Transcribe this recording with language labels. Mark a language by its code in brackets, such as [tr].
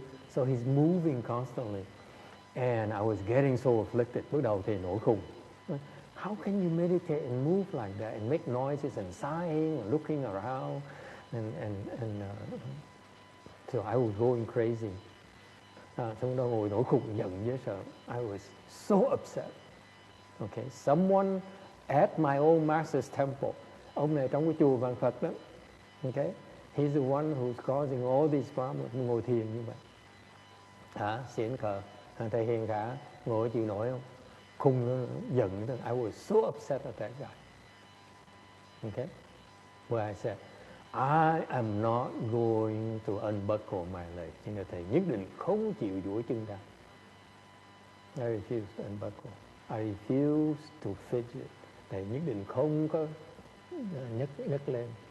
[en] So he's moving constantly. And I was getting so afflicted. [vi] Bước đầu thì nổi khùng. [en] How can you meditate and move like that and make noises and sighing and looking around and so I was going crazy. [vi] Xong đó ngồi nổi khùng, giận với sợ. [en] I was so upset. Okay, someone at my own master's temple. [vi] Ông này trong cái chùa Vạn Phật đó. [en] Okay, he's the one who's causing all these problems. [vi] Ngồi thiền như vậy. Xiển khờ. Thầy Hiền cả ngồi chịu nổi không? Khùng nó giận. [en] I was so upset at that guy. Okay, where I said, I am not going to unbuckle my legs. [vi] Nhưng mà thầy nhất định không chịu duỗi chân ra. [en] I refuse to unbuckle. I refuse to fidget. [vi] Thầy nhất định không có nhấc lên.